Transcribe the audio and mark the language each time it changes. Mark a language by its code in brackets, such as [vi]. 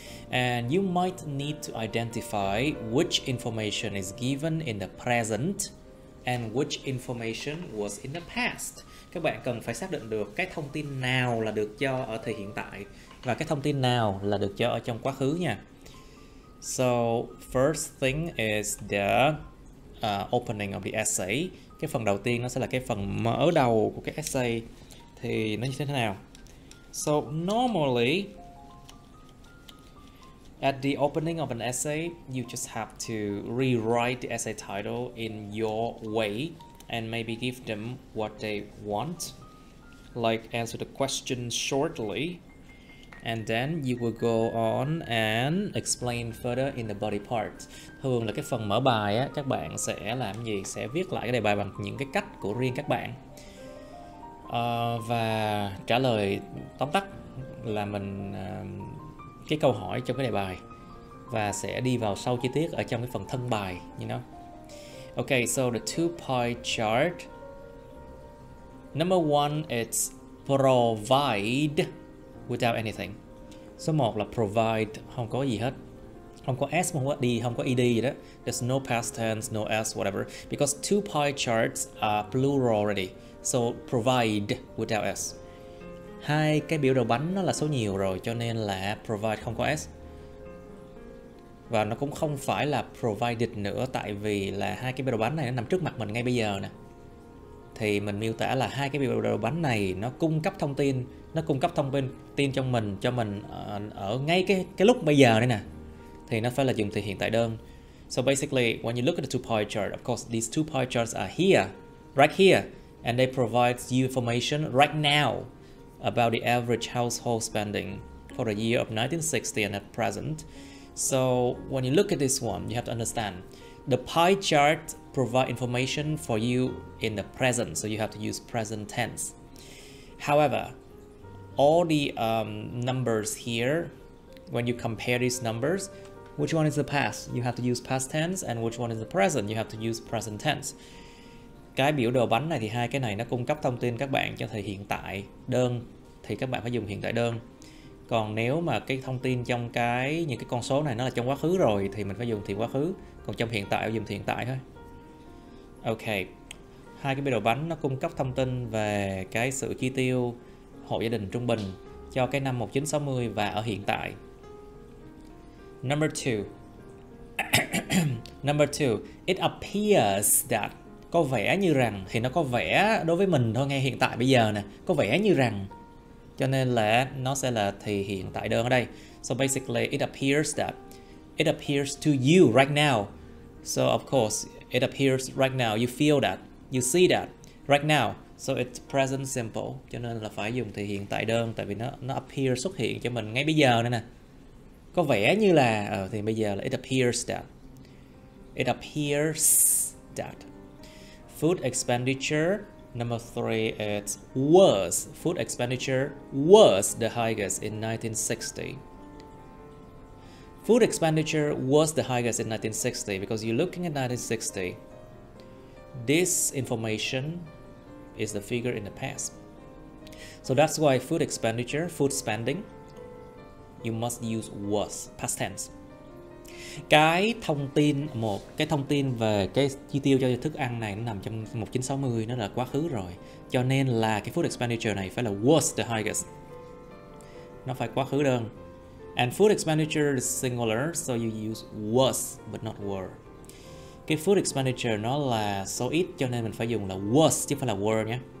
[en] And you might need to identify which information is given in the present and which information was in the past. [vi] Các bạn cần phải xác định được cái thông tin nào là được cho ở thời hiện tại và cái thông tin nào là được cho ở trong quá khứ nha. [en] So first thing is the opening of the essay. [vi] Cái phần đầu tiên nó sẽ là cái phần mở đầu của cái essay. Thì nó như thế nào? [en] So normally at the opening of an essay, you just have to rewrite the essay title in your way and maybe give them what they want, like answer the question shortly, and then you will go on and explain further in the body part. [vi] Thường là cái phần mở bài á, các bạn sẽ làm gì? Sẽ viết lại cái đề bài bằng những cái cách của riêng các bạn. Và trả lời tóm tắt là mình cái câu hỏi trong cái đề bài và sẽ đi vào sâu chi tiết ở trong cái phần thân bài, [en] you know. Okay, so the two pie chart. Number one, it's provide without anything. [vi] Số 1 là provide, không có gì hết. Không có S, không có D, không có ED gì đó. [en] There's no past tense, no S, whatever. Because two pie charts are plural already. So provide without S. [vi] Hai cái biểu đồ bánh nó là số nhiều rồi, cho nên là provide không có S. Và nó cũng không phải là provided nữa, tại vì là hai cái biểu đồ bánh này nó nằm trước mặt mình ngay bây giờ nè. Thì mình miêu tả là hai cái biểu đồ bánh này nó cung cấp thông tin cho mình ở ngay cái lúc bây giờ đây nè. Thì nó phải là dùng từ hiện tại đơn. [en] So basically, when you look at the two pie chart, of course these two pie charts are here, right here, and they provide you information right now about the average household spending for the year of 1960 and at present. So when you look at this one, you have to understand the pie chart provide information for you in the present, so you have to use present tense. However, all the numbers here, when you compare these numbers, Which one is the past? You have to use past tense, and which one is the present? You have to use present tense. [vi] Cái biểu đồ bánh này thì hai cái này nó cung cấp thông tin các bạn cho thời hiện tại đơn thì các bạn phải dùng hiện tại đơn. Còn nếu mà cái thông tin trong những cái con số này nó là trong quá khứ rồi thì mình phải dùng thì quá khứ, còn trong hiện tại phải dùng thì hiện tại thôi. Ok. Hai cái biểu đồ bánh nó cung cấp thông tin về cái sự chi tiêu hộ gia đình trung bình cho cái năm 1960 và ở hiện tại. [en] Number 2. Number 2, it appears that. [vi] Có vẻ như rằng thì nó có vẻ đối với mình thôi, ngay hiện tại bây giờ nè, có vẻ như rằng, cho nên là nó sẽ là thì hiện tại đơn ở đây. [en] So basically it appears to you right now. So of course it appears right now, you feel that, you see that right now. So it's present simple, [vi] cho nên là phải dùng thì hiện tại đơn, tại vì nó appear xuất hiện cho mình ngay bây giờ nữa nè. Có vẻ như là thì bây giờ là [en] it appears that. It appears that. Food expenditure, number 3, it's was. Food expenditure was the highest in 1960. Food expenditure was the highest in 1960 because you're looking at 1960. This information is the figure in the past. So that's why food expenditure, food spending, you must use was, past tense. [vi] Cái thông tin về cái chi tiêu cho thức ăn này nó nằm trong 1960, nó là quá khứ rồi. Cho nên là cái food expenditure này phải là [en] was the highest. [vi] Nó phải quá khứ đơn. [en] And food expenditure is singular, so you use was but not were. [vi] Cái food expenditure nó là số ít cho nên mình phải dùng là was chứ không phải là were nhé.